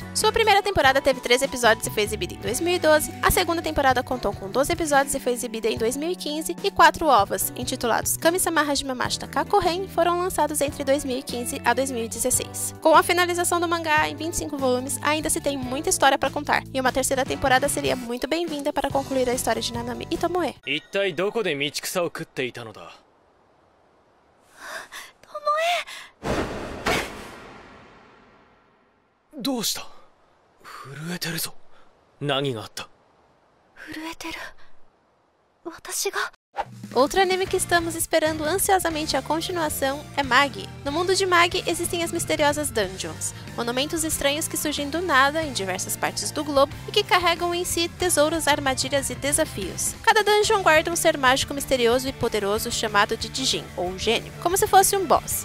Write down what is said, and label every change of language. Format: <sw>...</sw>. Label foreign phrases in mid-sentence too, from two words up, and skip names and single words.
<pt>Sua primeira temporada teve 13 episódios e foi exibida em 2012, a segunda temporada contou com 12 episódios e foi exibida em 2015 e 4 ovas, intitulados Kami-sama Hajime Mashita Kakohen, foram lançados entre 2015 a 2016. Com a finalização do mangá em 25 volumes, ainda se tem muita história para contar, e uma terceira temporada seria muito bem-vinda para concluir a história de Nanami e Tomoe.</pt> <ja>一体どこで道草を食っていたのだ。どうした？震えてるぞ。何があった？震えてる。私が。</ja> <pt>Outro anime que estamos esperando ansiosamente a continuação é Magi. No mundo de Magi existem as misteriosas dungeons, monumentos estranhos que surgem do nada em diversas partes do globo e que carregam em si tesouros, armadilhas e desafios. Cada dungeon guarda um ser mágico misterioso e poderoso chamado de Dijin, ou gênio, como se fosse um boss.</pt>